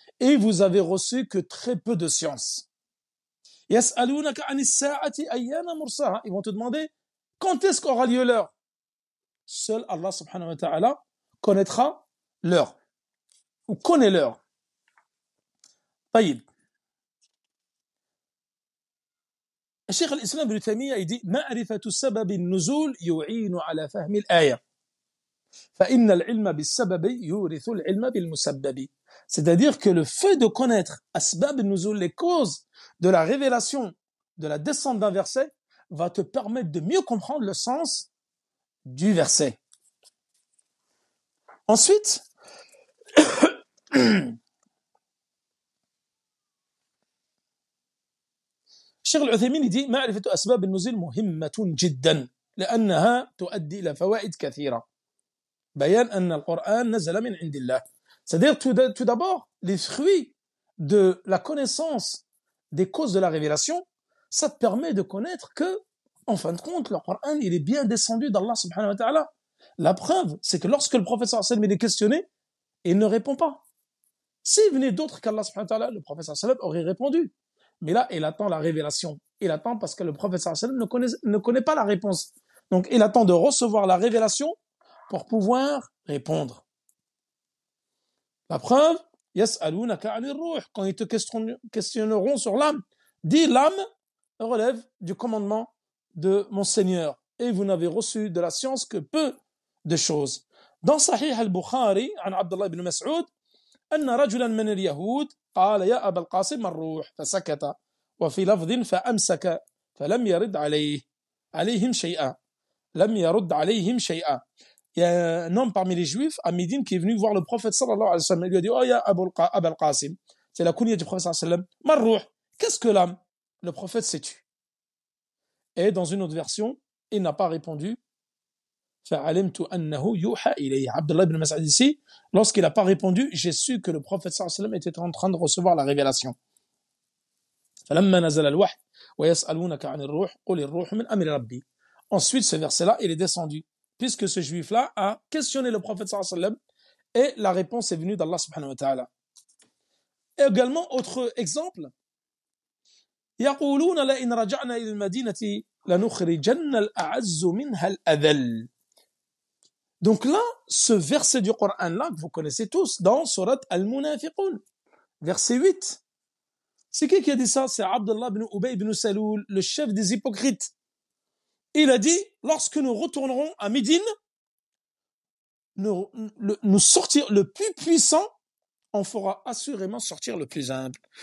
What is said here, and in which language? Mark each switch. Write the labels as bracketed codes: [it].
[fr] Et vous avez reçu que très peu de science. [ar] يَسْأَلُونَكَ عَنِ السَّاعَةِ أَيَّانَ مُرْسَاهَا. [fr] Ils vont te demander quand est-ce qu'aura lieu l'heure. Seul Allah subhanahu wa ta'ala connaîtra l'heure, ou connaît l'heure. [ar] طيب. الشيخ الإسلام ابن تيمية يدي معرفة سبب النزول يعين على فهم الآية فإن العلم بالسبب يورث العلم بالمسبب. [fr] C'est-à-dire que le fait de connaître أسباب النزول, les causes de la révélation de la descente d'un verset, va te permettre de mieux comprendre le sens du verset. [ar] Ensuite, الشيخ العثيمين يدي معرفة أسباب النزول مهمة جدا لأنها تؤدي إلى فوائد كثيرة بيان أن القرآن نزل من عند الله. [fr] C'est-à-dire tout d'abord les fruits de la connaissance des causes de la révélation, ça te permet de connaître que en fin de compte le Coran il est bien descendu d'Allah subhanahu wa ta'ala. La preuve c'est que lorsque le prophète sallallahu alayhi wa sallam est questionné, il ne répond pas. S'il venait d'autre qu'Allah subhanahu wa ta'ala, le prophète sallallahu alayhi wa sallam aurait répondu. Mais là, il attend la révélation. Il attend parce que le prophète sallallahu alayhi wa sallam ne connaît pas la réponse. Donc, il attend de recevoir la révélation pour pouvoir répondre. La preuve, [ar] yas'alunaka 'anir ruh, [fr] quand ils te questionneront sur l'âme, dis l'âme relève du commandement de mon Seigneur et vous n'avez reçu de la science que peu de choses. [ar] Dans Sahih al-Bukhari, عن عبد الله بن مسعود, أن رجلا من اليهود قال يا أبا القاسم الروح فسكت وفي لفظ فأمسك فلم يرد عليهم شيئا لم يرد عليهم شيئا. [fr] Il y a un homme parmi les juifs à Médine qui est venu voir le prophète sallallahu alayhi wa sallam. Il lui a dit oh ya Abul Qasim, c'est la kunya du prophète sallallahu alayhi wa sallam, marruh, qu'est-ce que l'âme? Le prophète s'est tu. Et dans une autre version, il n'a pas répondu. [ar] فعلمت أنه يوحى إليه. [fr] Abdullah ibn Mas'ud ici, lorsqu'il n'a pas répondu, j'ai su que le prophète sallallahu alayhi wa sallam était en train de recevoir la révélation. [ar] فلما نزل الوحي ويسألونك عن الروح قل الروح من أمر ربي. [fr] Ensuite, ce verset-là, il est descendu, puisque ce juif-là a questionné le prophète sallallahu alayhi wa sallam et la réponse est venue d'Allah subhanahu wa ta'ala. Et également, autre exemple, [ar] يقولون لئن رجعنا إلى المدينة لنخرجن الأعز منها الأذل. [fr] Donc là, ce verset du Coran-là, que vous connaissez tous, dans Surat Al-Munafiqun, verset 8. C'est qui a dit ça? C'est Abdullah ibn Ubay ibn Saloul, le chef des hypocrites. Il a dit, lorsque nous retournerons à Médine, nous sortir le plus puissant, on fera assurément sortir le plus humble.